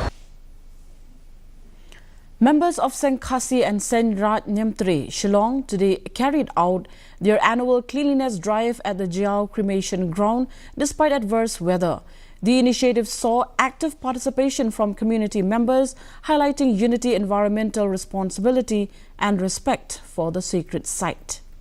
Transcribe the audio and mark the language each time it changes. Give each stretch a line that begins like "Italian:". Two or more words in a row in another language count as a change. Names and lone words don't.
English: Members of Seng Khasi and Seng Raj Nyamtre, Shillong, today carried out their annual cleanliness drive at the Jao cremation ground despite adverse weather. The initiative saw active participation from community members, highlighting unity, environmental responsibility and respect for the sacred site.